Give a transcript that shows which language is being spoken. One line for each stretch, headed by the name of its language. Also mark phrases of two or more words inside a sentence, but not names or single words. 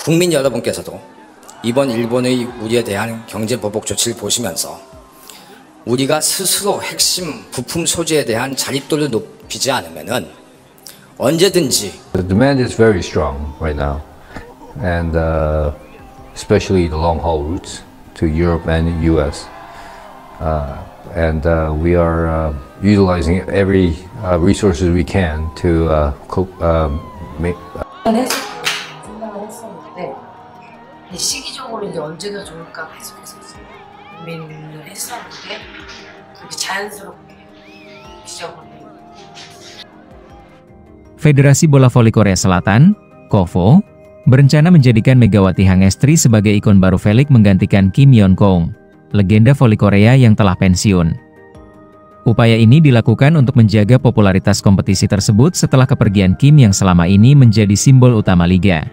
Korean: 국민 여러분께서도 이번 일본의 우리에 대한 경제 보복 조치를 보시면서 우리가 스스로 핵심 부품 소재에 대한 자립도를 높이지 않으면은 언제든지
English: The demand is very strong right now, and especially the long haul routes to Europe and US. We are utilizing every resources we can to make.
Korean: 생각을 했었는데 시기적으로 이제 언제가 좋을까 계속해서 고민을 했었는데 그렇게 자연스럽게 시작을 해.
Indonesian: Federasi Bola Voli Korea Selatan, KOVO, berencana menjadikan Megawati Hangestri sebagai ikon baru V-League menggantikan Kim Yeon-keung, legenda voli Korea yang telah pensiun. Upaya ini dilakukan untuk menjaga popularitas kompetisi tersebut setelah kepergian Kim yang selama ini menjadi simbol utama liga.